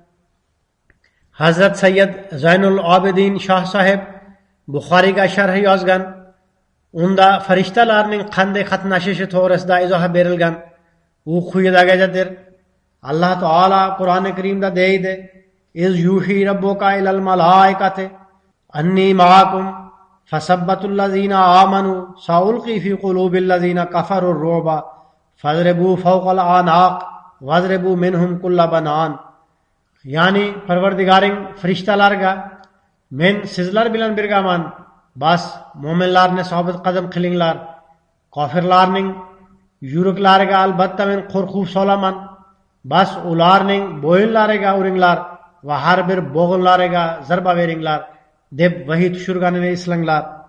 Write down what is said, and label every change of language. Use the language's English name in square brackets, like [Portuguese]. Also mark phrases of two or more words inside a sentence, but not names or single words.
[Uzbek] Hazrat Sayyid Zaynul Abidin Shoh sahib Buxoriyga sharh yozgan. Unda farishtalarning qanday qatnashishi to'g'risida izoh berilgan. U quyidagidir. Alloh taolo Qur'oni Karimda deydi: [Arabic] "إذ يوحي ربك إلى الملائكة أني معكم فثبتوا الذين آمنوا سألقي في قلوب الذين كفروا الرعب فاضربوا فوق الأعناق واضربوا منهم كل بنان." [Uzbek] Ya'ni Parvardigoring farishtalarga men sizlar bilan birgaman. Bas mo'minlarni sobit qadam qilinglar. Kofirlarning yuraklariga albatta men qo'rquv solaman. Bas ularning bo'yinlariga uringlar va har bir bo'g'inlariga zarba beringlar deb vahiy tushirganini eslanglar.